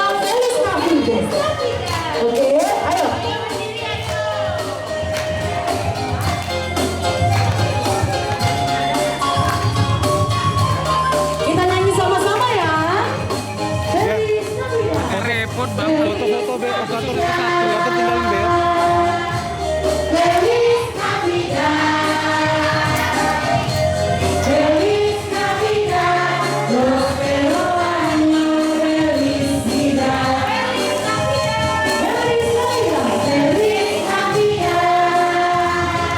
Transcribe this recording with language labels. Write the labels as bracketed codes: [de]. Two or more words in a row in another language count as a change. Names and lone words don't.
[es] Feliz Navidad. [id] Oke, ayo. Kita nyanyi sama-sama ya. [es] Feliz Navidad. [id] Repot bang, foto-foto be, operator itu satu, yang ketinggalan be. [es] Feliz Navidad. Feliz Navidad. Prospero año, felicidad. Feliz Navidad. Feliz Navidad.